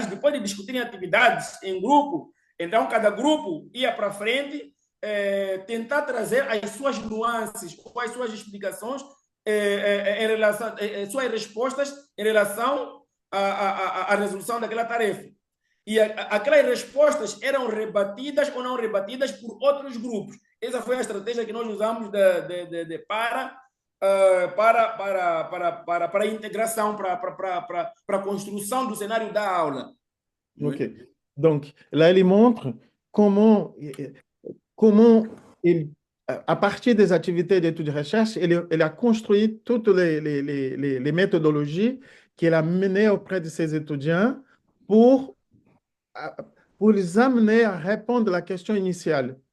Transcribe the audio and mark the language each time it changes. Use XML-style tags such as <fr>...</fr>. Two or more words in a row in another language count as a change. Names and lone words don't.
<pt>Depois de discutirem atividades em grupo, então cada grupo ia para frente, tentar trazer as suas nuances ou as suas explicações em relação, suas respostas em relação à resolução daquela tarefa. E aquelas respostas eram rebatidas ou não rebatidas por outros grupos. Essa foi a estratégia que nós usamos para a integração, para a construção do cenário da aula. Ok.</pt> <fr>Donc, là, il montre comment à partir des activités d'études de recherche, il a construit toutes les méthodologies qu'il a menées auprès de ses étudiants pour les amener à répondre à la question initiale.</fr>